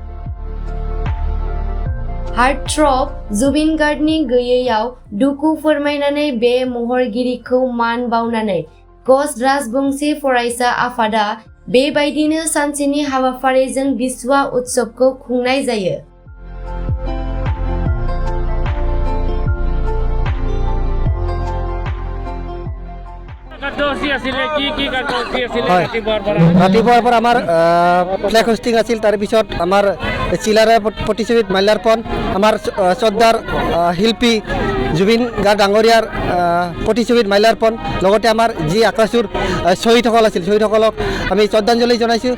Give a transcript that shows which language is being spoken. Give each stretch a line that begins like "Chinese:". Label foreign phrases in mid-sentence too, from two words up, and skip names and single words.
Bodo: हार्टथ्रब जुबिन गार्गनि गैयैयाव दुखु फोरमायनानै बे महरगिरिखौ मान बावनानै कच राजबंशी फरायसा आफादा बेबायदिनो सानसेनि हाबाफारिजों बिस्वा उत्सवखौ खुंनाय जायो।
Assamese: ৰাতিপুৱাৰ পৰা আমাৰ
English: flag hoisting
Assamese: আছিল, তাৰপিছত আমাৰ চিলাৰৰ প্ৰতিযোগিত মাল্যাৰ্পণ, আমাৰ শ্ৰদ্ধাৰ শিল্পী জুবিন গাৰ্গ ডাঙৰীয়াৰ প্ৰতিযোগিত মাল্যাৰ্পণ, লগতে আমাৰ যি আক্ৰাছুৰ শ্বহীদসকল আছিল শ্বহীদসকলক আমি শ্ৰদ্ধাঞ্জলি জনাইছোঁ।